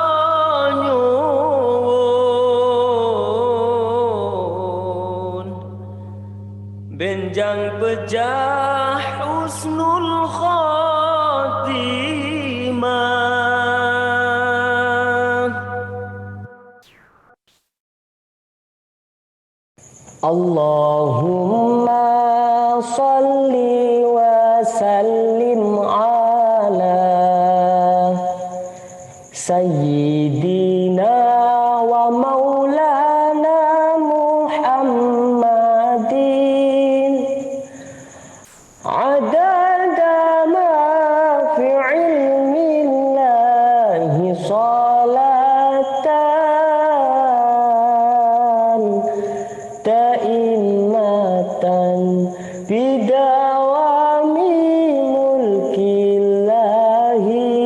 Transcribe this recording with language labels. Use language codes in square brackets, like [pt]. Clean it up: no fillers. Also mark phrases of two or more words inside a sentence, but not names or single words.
[jv] nyuwun benjang pejah [ar] حسن الخاتمة اللهم صل وسلم على سيدنا ومولانا محمد عدد ما في علم الله صلاة دائمة بدوام ملك الله.